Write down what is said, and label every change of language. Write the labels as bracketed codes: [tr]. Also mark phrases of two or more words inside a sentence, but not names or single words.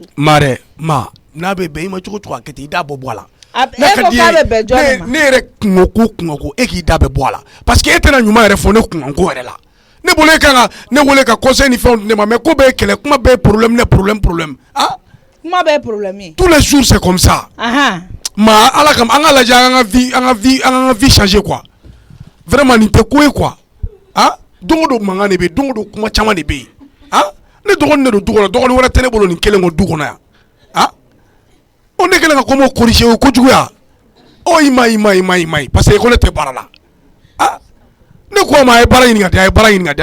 [bm] mare n'a bɛ bɛn i ma cogo a kɛ ten i da bɔ a la e ko k'a bɛ bɛn jɔn ma ne yɛrɛ kungo ko e k'i da bɛ bɔ a la [fr] parce que [bm] e tɛna ɲuman yɛrɛ fɔ ne kungo ko yɛrɛ la ne bolo e kan ka ne wele ka conseil ni fɛnw di ne ma mais ko bɛɛ ye kɛlɛ kuma bɛɛ ye problème kuma bɛɛ ye problème ye [fr] tous les jours c'est comme ça [bm] ma ala kama an ka lajɛ an ka [fr] vie changer quoi vraiment [bm] nin tɛ ko ye quoi don o don mankan de bɛ yen don o don kuma caman de bɛ yen ne dɔgɔnin de don du kɔnɔ dɔgɔnin wɛrɛ tɛ ne bolo nin kelen ko du kɔnɔ yan o ne kɛlen ka kɔmɔ corriger o kojuguya i ma [fr] parce que [bm] ko ne tɛ baara la ne ko a ma a ye baara ɲini ka di a ye baara ɲini ka di